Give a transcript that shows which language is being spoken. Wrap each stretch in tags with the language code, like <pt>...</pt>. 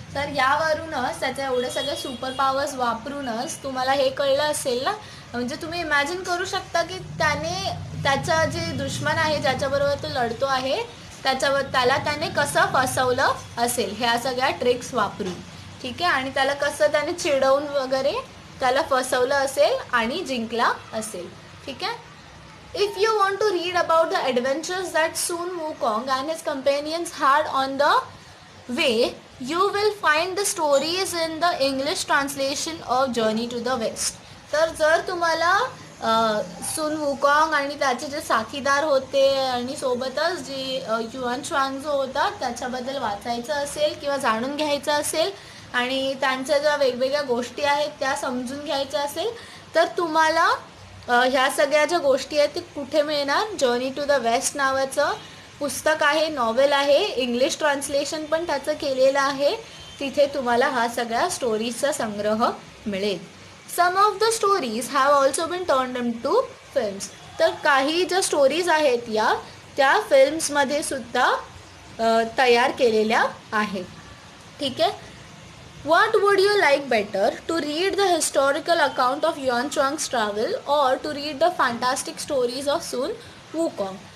<mr>तर यावरूनच त्याचे एवढे सगळे सुपर पॉवर्स वापरूनच तुम्हाला हे कळलं असेल ना, म्हणजे तुम्ही इमॅजिन करू शकता की त्याचा जे दुश्मन आहे, ज्याच्याबरोबर तो लढतो आहे, त्याला त्याने कसं फसवलं असेल ह्या सगळ्या ट्रिक्स वापरून. ठीक आहे, आणि त्याला कसं त्याने चिडवून वगैरे त्याला फसवलं असेल आणि जिंकला असेल. ठीक आहे.</mr> <en>If you want to read about the adventures that Sun Wukong and his companions had on the way, you will find the stories in the English translation of Journey to the West.</en> <mr>तर जर तुम्हाला सुन वुकॉंग आणि त्याचे जे साथीदार होते आणि सोबतच जे युआन च्वांग जो होता त्याच्याबद्दल वाचायचं असेल किंवा जाणून घ्यायचं असेल आणि त्यांच्या ज्या वेगवेगळ्या गोष्टी आहेत त्या समजून घ्यायच्या असेल तर तुम्हाला ह्या सगळ्या ज्या गोष्टी आहेत ते कुठे मिळणार? जर्नी टू द वेस्ट नावाचं पुस्तक आहे, नॉवेल आहे, इंग्लिश ट्रान्सलेशन पण त्याचं केलेलं आहे. तिथे तुम्हाला हा सगळ्या स्टोरीजचा संग्रह मिळेल.</mr> <en>Some of the stories have also been turned into films.</en> <mr>तर काही ज्या स्टोरीज आहेत त्या फिल्म्समध्ये सुद्धा तयार केलेल्या आहेत. ठीक आहे.</mr> <en>What would you like better, to read the historical account of Yuan Chuang's travel or to read the fantastic stories of Sun Wukong?</en>